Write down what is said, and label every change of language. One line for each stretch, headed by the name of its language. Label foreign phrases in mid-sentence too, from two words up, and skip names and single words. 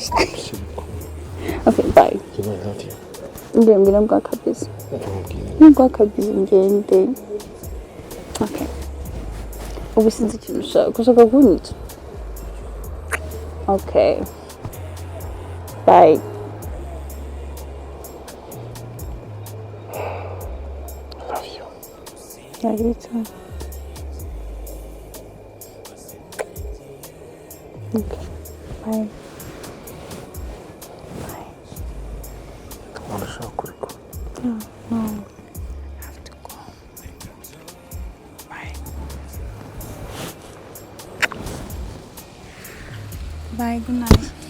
English: Okay, bye.
Kinyarwanda: Ngiye mbira mbwa kabisa. Mbwa kabisa ngende. Okay. Ubu sinzi ikintu ushaka kunyica.
English: Okay. Bye. love you. Yeah, you too. Okay. Bye.
Kinyarwanda: urashaka kureka?
English: No. Bye, good night.